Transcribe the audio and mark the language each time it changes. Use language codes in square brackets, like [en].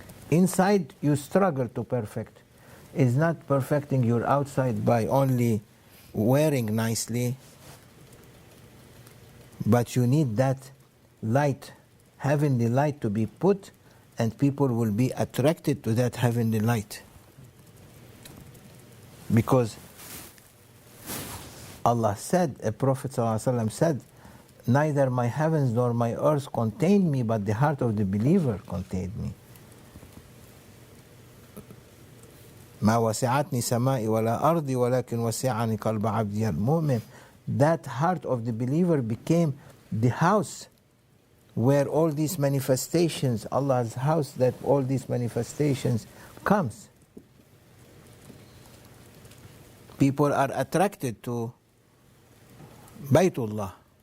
[en] Inside, you struggle to perfect. It's not perfecting your outside by only wearing nicely, but you need that light, heavenly light, to be put, and people will be attracted to that heavenly light. Because Allah said, a Prophet ﷺ said, neither my heavens nor my earth contained me, but the heart of the believer contained me. [ar] ما وسعتني سمائي ولا أرضي ولكن وسعني قلب عبدي المؤمن. [en] That heart of the believer became the house where all these manifestations, Allah's house, that all these manifestations comes. People are attracted to Baytullah.